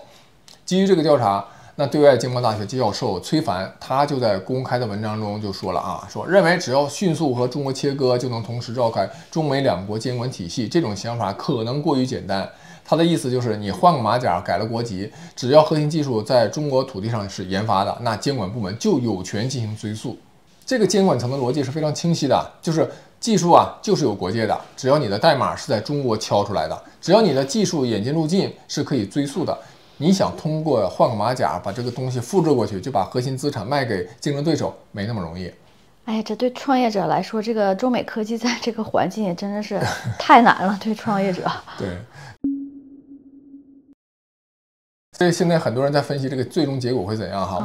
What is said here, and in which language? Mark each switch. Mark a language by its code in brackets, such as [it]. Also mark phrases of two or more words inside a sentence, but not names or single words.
[zh] 基於這個調查，那對外經貿大學教授崔凡他就在公開的文章中就說了啊，認為只要迅速和中國切割，就能同時召開中美2國監管體系，這種想法可能過於簡單。他的意思就是，你換個馬甲，改了國籍，只要核心技術在中國土地上是研發的，那監管部门就有權進行追溯。這個監管層的邏輯是非常清晰的，就是技術啊就是有國界的，只要你的代碼是在中国敲出来的，只要你的技術演进路徑是可以追溯的。你想通過換個馬甲把這個東西複製過去，就把核心資產賣給競爭對手，沒那麼容易。哎呀，這對創業者來說，這個中美科技在這個環境也真的是太難了，對創業者。對。所以現在很多人在分析這個最終結果會怎樣哈？